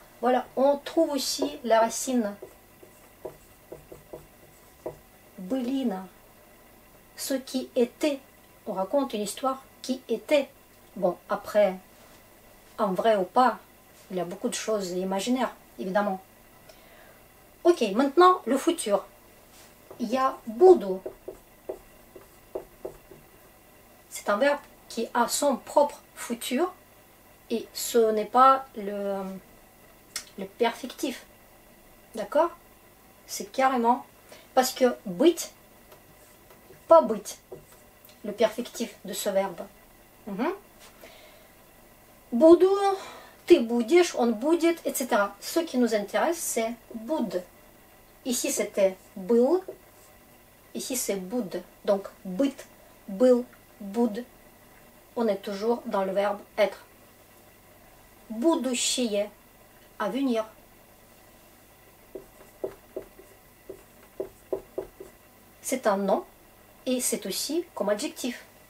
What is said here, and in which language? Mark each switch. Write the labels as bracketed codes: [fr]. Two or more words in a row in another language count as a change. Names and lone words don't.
[fr] Voilà, on trouve aussi la racine былина, ce qui était, on raconte une histoire qui était. Bon, après, en vrai ou pas, il y a beaucoup de choses imaginaires, évidemment. Ok, maintenant, le futur. [ru] Я буду. [fr] C'est un verbe qui a son propre futur et ce n'est pas le perfectif. D'accord? C'est carrément... Parce que быть, pas быть, le perfectif de ce verbe. [ru] Буду, ты будешь, он будет, [fr] etc. Ce qui nous intéresse, c'est буд. Ici, c'était был. Ici, c'est буд. Donc, [ru] быть, был, буд. [fr] On est toujours dans le verbe être. Будущее, à venir. C'est un nom et c'est aussi comme adjectif.